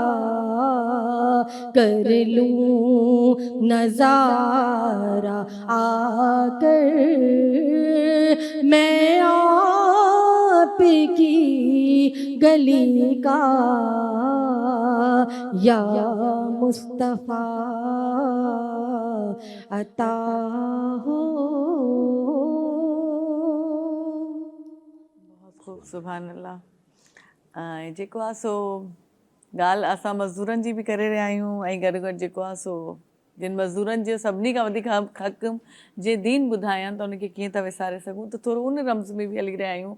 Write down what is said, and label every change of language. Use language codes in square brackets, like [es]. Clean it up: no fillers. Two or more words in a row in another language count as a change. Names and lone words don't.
[ur] کر لوں نظارہ آ کر میں آپ کی گلی کا یا مصطفیٰ عطا ہو. بہت خوب سبحان اللہ. [sd] जेको आहे सो ॻाल्हि असां मज़दूरनि जी बि करे रहिया आहियूं ऐं गॾु गॾु जेको आहे सो जिन मज़दूरनि जो सभिनी खां वधीक हक़ जे दीन ॿुधायां त उनखे कीअं था विसारे सघूं, त थोरो उन रम्ज़ में बि हली रहिया आहियूं।